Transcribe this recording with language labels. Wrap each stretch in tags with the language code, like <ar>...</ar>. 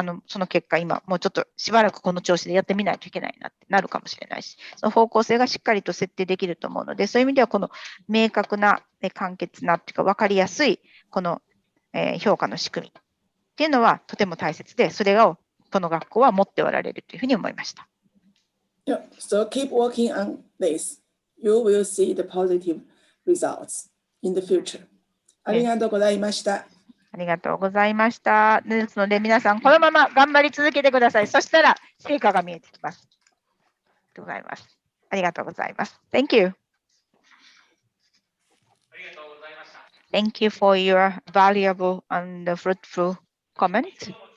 <ja>その結果、今、もうちょっとしばらくこの調子でやってみないといけないなってなるかもしれないし、その方向性がしっかりと設定できると思うので、そういう意味では、この明確な、簡潔なっていうか、分かりやすい、この、評価の仕組みっていうのはとても大切で、それをこの学校は持っておられるというふうに思いました。</ja> <en>Yeah, so keep working on this. You will see the positive results in the future.</en> <ja>ありがとうございました。ありがとうございました。ですので、皆さん、このまま頑張り続けてください。そしたら、成果が見えてきます。ありがとうございます。ありがとうございます。</ja> <en>Thank you. Thank you for your valuable and fruitful comment.</en>